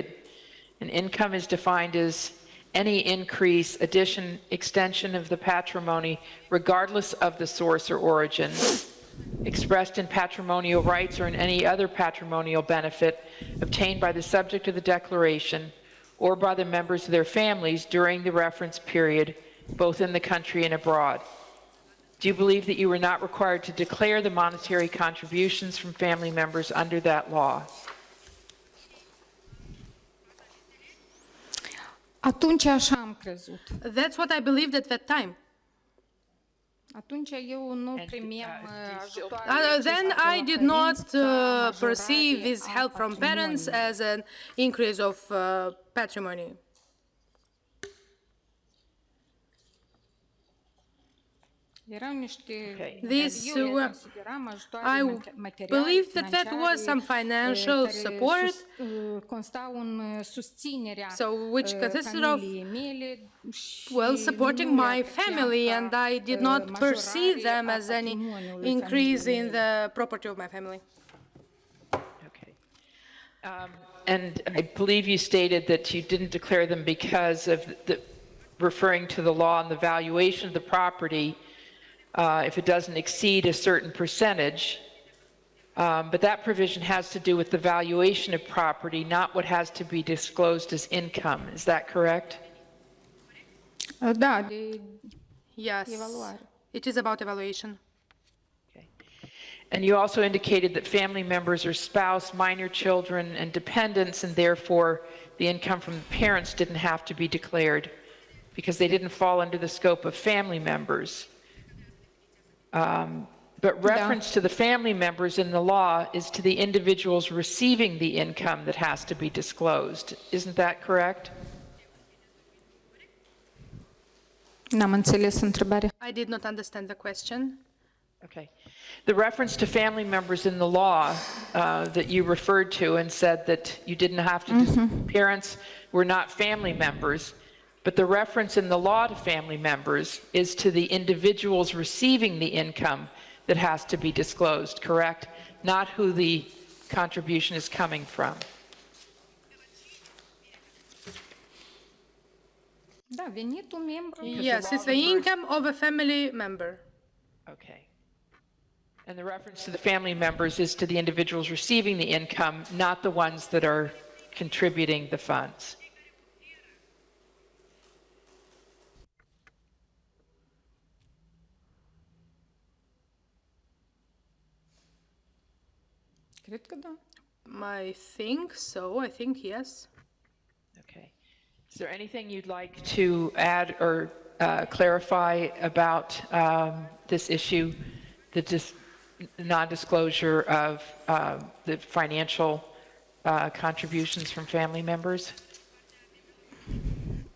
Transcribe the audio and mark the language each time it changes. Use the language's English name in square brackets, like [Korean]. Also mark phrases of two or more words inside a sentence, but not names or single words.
[English] And income is defined as any increase, addition, extension of the patrimony, regardless of the source or origin, expressed in patrimonial rights or in any other patrimonial benefit obtained by the subject of the declaration or by the members of their families during the reference period, both in the country and abroad. Do you believe that you were not required to declare the monetary contributions from family members under that law? [Romanian] Atunci așa am crezut. [English] That's what I believed at that time. [Romanian] Atunci eu nu primeam ajutoare. [English] Then I did not perceive this help from parents as an increase of patrimony. [Romanian] Erau niște, [English] These [Romanian] eu le [English] were- [Romanian] consideram ajutoare [English] I [Romanian] materiale, [English] believe that that was some [Romanian] financiare, [English] financial [Romanian] care [English] support, [Romanian] constau în susținerea [English] so which consisted of, [Romanian] familiei mele și [English] well, supporting [Romanian] nu le [English] my [Romanian] apreciam [English] family, [Romanian] ca, [English] and I did not perceive [Romanian] majorare [English] them [Romanian] a [English] as any [Romanian] patrimoniului [English] increase [Romanian] familiei [English] in [Romanian] mele. [English] the property of my family. Okay. And I believe you stated that you didn't declare them because of referring to the law on the valuation of the property, if it doesn't exceed a certain percentage. But that provision has to do with the valuation of property, not what has to be disclosed as income. Is that correct? [Romanian] Da, de [English] Yes, [Romanian] evaluare. [English] it is about evaluation. Okay. And you also indicated that family members are spouse, minor children, and dependents, and therefore the income from the parents didn't have to be declared because they didn't fall under the scope of family members. But reference to the family members in the law is to the individuals receiving the income that has to be disclosed. Isn't that correct? [Romanian] N-am înțeles întrebarea. [English] I did not understand the question. Okay. The reference to family members in the law that you referred to and said that you didn't have to, parents were not family members, but the reference in the law to family members is to the individuals receiving the income that has to be disclosed, correct? Not who the contribution is coming from. [Romanian] Da, venitul membru. [English] Yes, it's the income of a family member. Okay. And the reference to the family members is to the individuals receiving the income, not the ones that are contributing the funds. [Romanian] Cred că da. [English] I think so. I think yes. Okay. Is there anything you'd like to add or clarify about this issue, the non-disclosure of the financial contributions from family members?